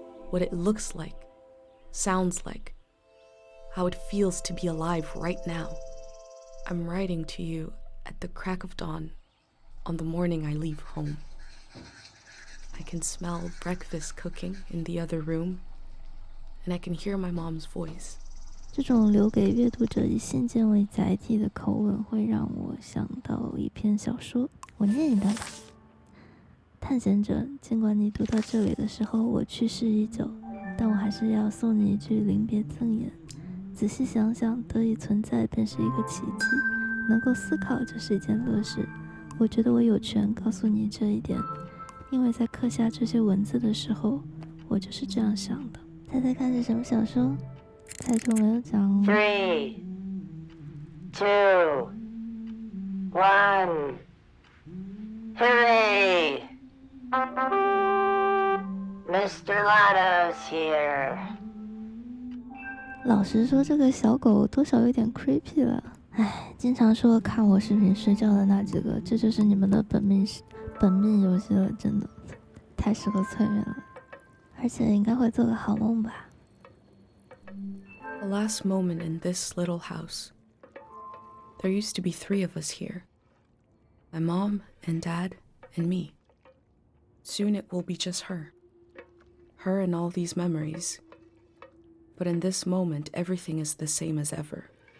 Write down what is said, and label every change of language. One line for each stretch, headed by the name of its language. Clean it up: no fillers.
English: What it looks like, sounds like, how it feels to be alive right now. I'm writing to you at the crack of dawn, on the morning I leave home. I can smell breakfast cooking in the other room, and I can hear my mom's voice.
Chinese: 这种留给阅读者以信件为载体的口吻，会让我想到一篇小说，我念一段吧。探险者，尽管你读到这里的时候我去世已久，但我还是要送你一句临别赠言。仔细想想，得以存在便是一个奇迹，能够思考就是一件乐事。我觉得我有权告诉你这一点，因为在刻下这些文字的时候，我就是这样想的。猜猜看是什么小说？猜中了有奖。
English: 3, 2, 1, hooray! Mr. Lotto's here.
Chinese: 老实说，这个小狗多少有点 creepy 了。唉，经常说看我视频睡觉的那几个，这就是你们的本命游戏了，真的太适合催眠了，而且应该会做个好梦吧。
English: The last moment in this little house. There used to be 3 of us here. My mom and dad and me. Soon it will be just her. Her and all these memories. But in this moment, everything is the same as ever.